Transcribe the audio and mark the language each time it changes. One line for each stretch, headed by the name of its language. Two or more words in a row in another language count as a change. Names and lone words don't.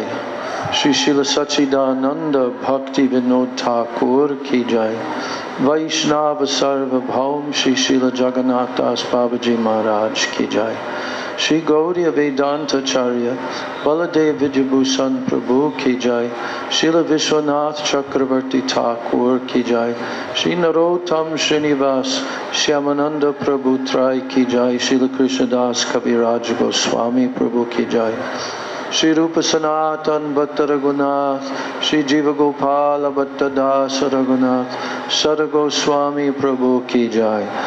Hindi: श्री श्रील सच्चिदानन्द भक्ति विनोद ठाकुर की जय. वैष्णव सार्व भौम श्री श्रील जगन्नाथ दास बाबाजी महाराज की जय. श्री गौडीय वेदान्त आचार्य बलदेव विद्याभूषण प्रभु की जय. श्रील विश्वनाथ चक्रवर्ती ठाकुर की जय. श्री नरोत्तम श्रीनिवास श्यामानन्द प्रभु त्रय की जय. श्रील कृष्णदास कविराज गोस्वामी प्रभु की जय. श्री रूप सनातन भट्ट रघुनाथ श्री जीव गोपाल भट्ट दास रघुनाथ षड् गोस्वामी प्रभु की जय.